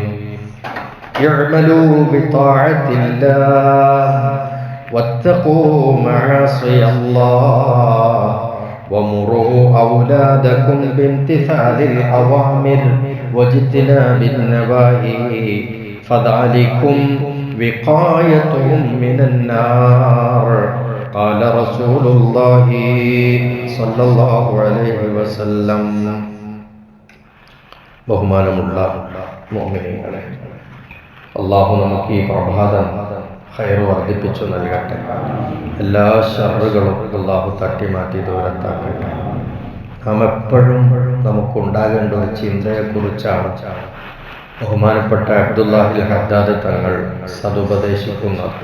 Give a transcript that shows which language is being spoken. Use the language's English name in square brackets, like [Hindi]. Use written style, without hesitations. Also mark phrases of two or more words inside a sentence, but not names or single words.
[Arabic] اعملوا بطاعة الله واتقوا معاصي الله ومروا أولادكم بامتثال الأوامر واجتناب النواهي فذلكم وقايتهم من النار. قال رسول الله صلى الله عليه وسلم. [Malayalam] ബഹുമാനമുള്ള മുഅ്മിനീങ്ങളെ, അള്ളാഹു നമുക്ക് ഈ പ്രഭാതം ഖൈർ വർദ്ധിപ്പിച്ചു നൽകട്ടെ. എല്ലാ ശർറുകളും അള്ളാഹു തട്ടിമാറ്റി ദൂരത്താക്കട്ടെ. നാം എപ്പോഴും നമുക്കുണ്ടാകേണ്ട ഒരു ചിന്തയെക്കുറിച്ചാണ് ബഹുമാനപ്പെട്ട അബ്ദുല്ലാഹിൽ ഹദ്ദാദ് തങ്ങൾ സതുപദേശിക്കുന്നത്.